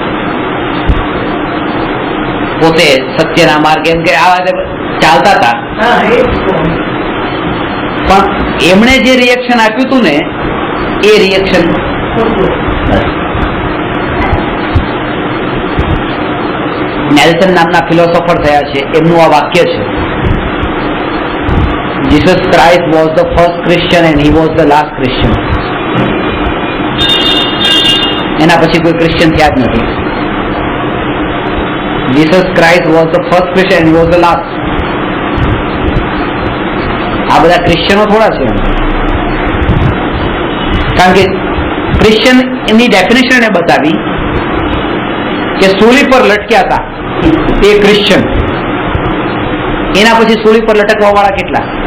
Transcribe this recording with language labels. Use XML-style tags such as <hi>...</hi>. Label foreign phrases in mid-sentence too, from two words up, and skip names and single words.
<gu>પોતે સત્યના માર્ગે એમ કે આવા ચાલતા હતા, પણ એમણે જે રિએક્શન આપ્યું હતું ને એ રિએક્શન નેલ્સન નામના ફિલોસોફર થયા છે, એમનું આ વાક્ય છે,</gu> <en>Jesus Christ was the first Christian and he was the last Christian.</en> <gu>એના પછી કોઈ ક્રિશ્ચિયન થયા જ નથી.</gu> <en>Jesus Christ was the first Christian and he was the last.</en> <gu>આ બધા ક્રિશ્ચિયનો થોડા છે, કારણ કે ક્રિશ્ચિયન એની ડેફિનેશન એને બતાવી કે સૂલી પર લટક્યા હતા એ ક્રિશ્ચિયન. એના પછી સૂલી પર લટકવા વાળા કેટલા?</gu>